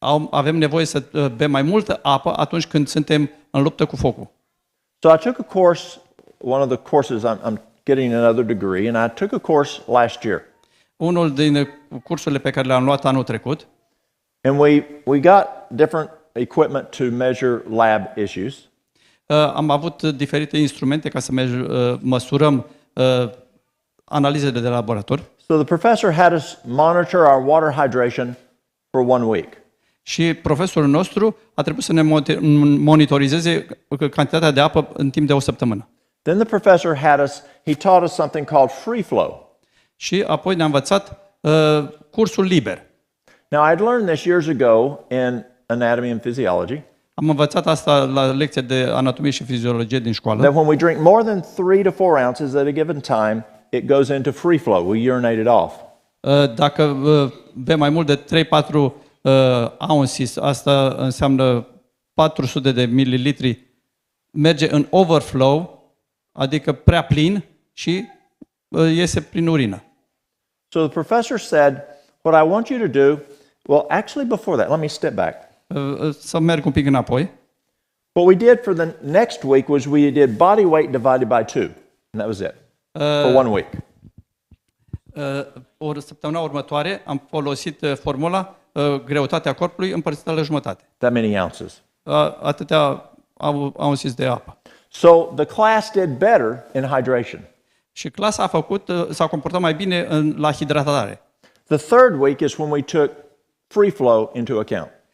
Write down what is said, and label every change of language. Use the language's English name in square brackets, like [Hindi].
[Romanian] Avem nevoie să bem mai multă apă atunci când suntem în luptă cu focul. [English] So I took a course, one of the courses, I'm getting another degree, and I took a course last year. [Romanian] Unul din cursurile pe care le-am luat anul trecut, [English] And we got different equipment to measure lab issues. [Romanian] am avut diferite instrumente ca să măsurăm analizele de laborator. [English] So the professor had us monitor our water hydration for 1 week. [Romanian] Și profesorul nostru a trebuit să ne monitorizeze cantitatea de apă în timp de o săptămână. [English] Then the professor he taught us something called free flow. [Romanian] Și apoi ne-a învățat cursul liber. [English] Now, I'd learned this years ago in anatomy and physiology, [Romanian] Am învățat asta la lecția de anatomie și fiziologie din școală. [English] that when we drink more than 3 to 4 ounces at a given time, it goes into free flow. We urinate it off. [Romanian] Dacă bem mai mult de 3-4 ounces, asta înseamnă 400 de mililitri, merge în overflow, adică prea plin și iese prin urină. [English] So the professor said, what I want you to do, well, actually before that, let me step back. [Romanian] Să merg un pic înapoi. [English] What we did for the next week was we did body weight divided by 2, and that was it, for 1 week. [Romanian] O săptămâna următoare am folosit formula greutatea corpului împărțită la jumătate. [English] That many ounces. [Romanian] Atâtea ounces de apă. [English] So the class did better in hydration. [Romanian] Și clasa s-a comportat mai bine la hidratare. [English] The third week is when we took free flow into account.